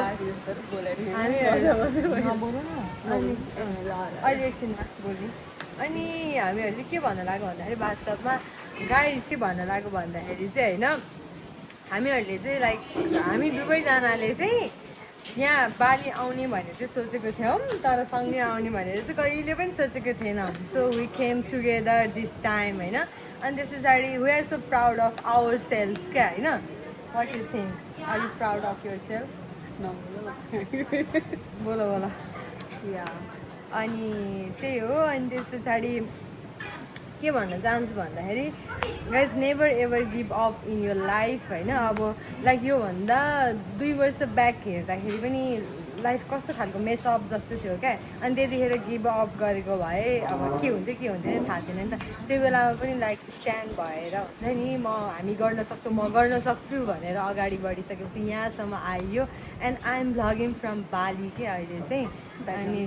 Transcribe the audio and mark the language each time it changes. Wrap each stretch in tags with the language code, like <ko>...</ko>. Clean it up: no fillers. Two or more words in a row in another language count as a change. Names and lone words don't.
<ne>अहिले एकछिनमा बोल्ने अनि हामीहरू चाहिँ के भन्न लाग्यो भन्दाखेरि वास्तवमा गाइज के भन्न लाग्यो भन्दाखेरि चाहिँ होइन हामीहरूले चाहिँ लाइक हामी दुवैजनाले चाहिँ यहाँ बाली आउने भनेर चाहिँ सोचेको थियौँ तर सँगै आउने भनेर चाहिँ कहिले पनि सोचेको थिएनौँ</ne> <en>so we came together this time</en> <ne>होइन अनि त्यस पछाडि</ne> <en>we are so proud of our self</en> <ne>क्या होइन</ne> <en>what you think are you proud of your self</en> <ne>बोला बोला या अनि त्यही हो अनि त्यस पछाडि के भन्न चाहन्छु भन्दाखेरि गाइज</ne> <en>never ever give up in your life</en> <ne>होइन अब लाइक योभन्दा 2 वर्ष ब्याक हेर्दाखेरि पनि लाइफ कस्तो खालको मेसअप जस्तो थियो क्या अनि त्यतिखेर</ne> <en>give up</en> <ne>गरेको भए अब के हुन्थ्यो थाहा थिएन नि त त्यो बेलामा पनि लाइक स्ट्यान्ड भएर हुन्छ नि हामी गर्न सक्छु भनेर अगाडि बढिसकेपछि यहाँसम्म आइयो</ne> <en>and I am vlogging from Bali</en> <ne>के अहिले चाहिँ अनि</ne>